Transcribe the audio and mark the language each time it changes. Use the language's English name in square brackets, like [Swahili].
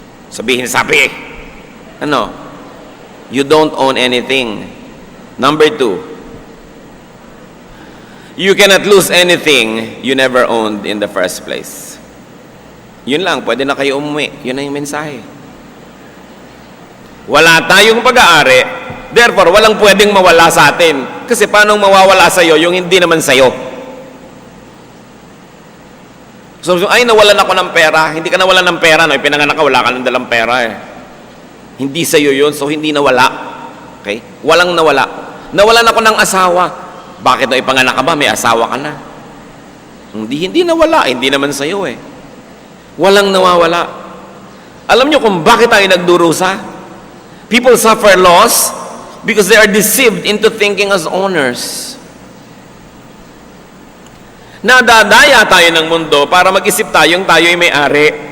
[Filipino] Sabi, ano? [English] You don't own anything. Number 2, you cannot lose anything you never owned in the first place. [Filipino] Yun lang, pwede na kayo umuwi. Yun na yung mensahe. Wala tayong pag-aari, therefore, walang pwedeng mawala sa atin. Kasi paano mawawala sa'yo yung hindi naman sa'yo? So, ay, nawalan ako ng pera. Hindi ka nawalan ng pera, no? Pinanganak ka, wala ka ng dalang pera, eh. Hindi sa'yo yun, so hindi nawala. Okay? Walang nawala. Nawalan ako ng asawa. Bakit no, ipanganak ka ba? May asawa ka na. Hindi nawala. Hindi naman sa'yo, eh. Walang nawawala. Alam nyo kung bakit tayo nagdurusa? [English] People suffer loss because they are deceived into thinking as owners. [Filipino] Nadadaya tayo ng mundo para mag-isip tayong tayo ay may-ari.